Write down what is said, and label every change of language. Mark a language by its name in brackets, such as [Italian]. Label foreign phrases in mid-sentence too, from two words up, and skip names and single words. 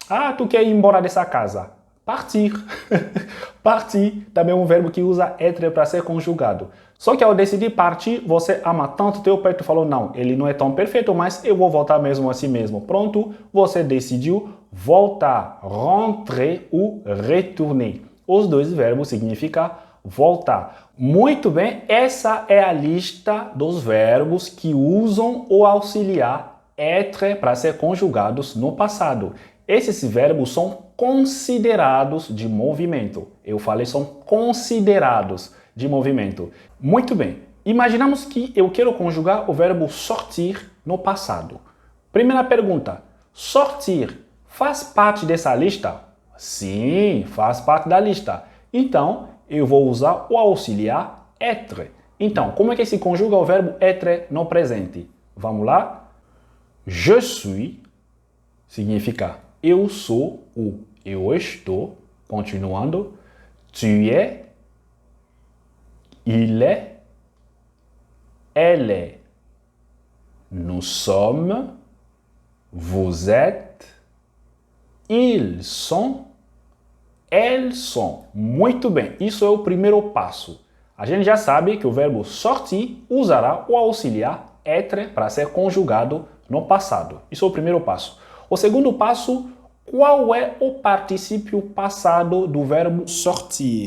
[Portuguese] Ah, tu quer ir embora dessa casa? Partir. Partir também é um verbo que usa être para ser conjugado. Só que ao decidir partir, você ama tanto teu pai, tu falou, não, ele não é tão perfeito, mas eu vou voltar mesmo assim mesmo. Pronto, você decidiu voltar, [French] rentrer ou retourner. [Portuguese] Os dois verbos significam voltar. Muito bem, essa é a lista dos verbos que usam o auxiliar être para ser conjugados no passado. Esses verbos são considerados de movimento. Eu falei são considerados de movimento. Muito bem. Imaginamos que eu quero conjugar o verbo sortir no passado. Primeira pergunta. Sortir faz parte dessa lista? Sim, faz parte da lista. Então, eu vou usar o auxiliar être. Então, como é que se conjuga o verbo être no presente? Vamos lá? [French] Je suis [Portuguese] significa eu sou ou eu estou. Continuando. [French] Tu es, il est, elle est. Nous sommes, vous êtes, ils sont, elles sont. [Portuguese] Muito bem, isso é o primeiro passo. A gente já sabe que o verbo sortir usará o auxiliar être para ser conjugado no passado. Isso é o primeiro passo. O segundo passo, qual é o particípio passado do verbo sortir?